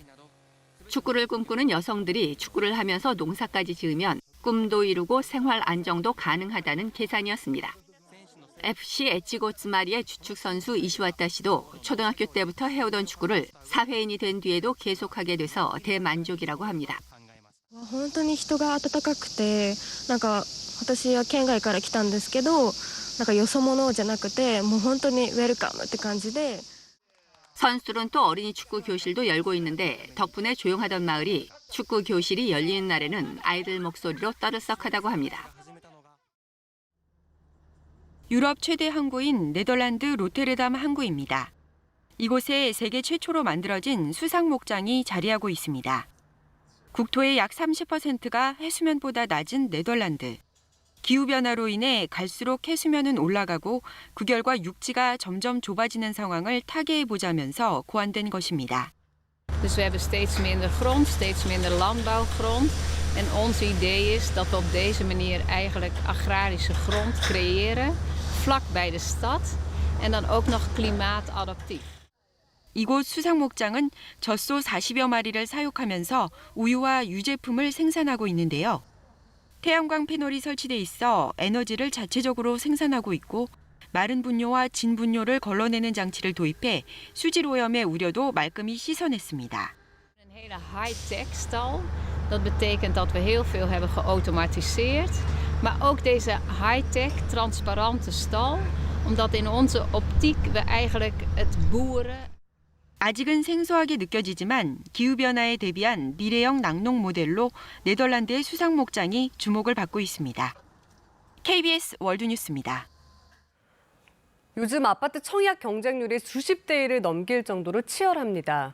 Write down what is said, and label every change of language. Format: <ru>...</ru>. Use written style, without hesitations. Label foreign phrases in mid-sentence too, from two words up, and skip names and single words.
<ko>축구를 꿈꾸는 여성들이 축구를 하면서 농사까지 지으면 꿈도 이루고 생활 안정도 가능하다는 계산이었습니다. FC 에치고 츠마리의 주축 선수 이시와타 씨도 초등학교 때부터 해오던 축구를 사회인이 된 뒤에도 계속하게 돼서 대만족이라고 합니다.</ko> <ja>本当に人が温かくて、なんか私は県外から来たんですけど、なんかよそ者じゃなくて、もう本当にウェルカムって感じで。</ja> <ko>선수들은 또 어린이 축구 교실도 열고 있는데 덕분에 조용하던 마을이 축구 교실이 열리는 날에는 아이들 목소리로 떠들썩하다고 합니다. 유럽 최대 항구인 네덜란드 로테르담 항구입니다. 이곳에 세계 최초로 만들어진 수상 목장이 자리하고 있습니다. 국토의 약 30%가 해수면보다 낮은 네덜란드. 기후변화로 인해 갈수록 해수면은 올라가고 그 결과 육지가 점점 좁아지는 상황을 타개해보자면서 고안된 것입니다.</ko> <nl>Dus we hebben steeds minder grond, steeds minder landbouwgrond. En ons idee is dat we op deze manier eigenlijk agrarische grond creëren, vlak bij de stad. En dan ook nog klimaatadaptief.</nl> <ko>이곳 수상 목장은 젖소 40여 마리를 사육하면서 우유와 유제품을 생산하고 있는데요. 태양광 패널이 설치돼 있어 에너지를 자체적으로 생산하고 있고 마른 분뇨와 진 분뇨를 걸러내는 장치를 도입해 수질 오염의 우려도 말끔히 씻어냈습니다.</ko> <nl>Een hele high-tech stal. Dat betekent dat we heel veel hebben geautomatiseerd. Maar ook deze high-tech, transparante stal. Omdat in onze optiek we eigenlijk het boeren...</nl> <ko>아직은 생소하게 느껴지지만 기후변화에 대비한 미래형 낙농 모델로 네덜란드의 수상 목장이 주목을 받고 있습니다. KBS 월드뉴스입니다. 요즘 아파트 청약 경쟁률이 수십 대 1을 넘길 정도로 치열합니다.</ko>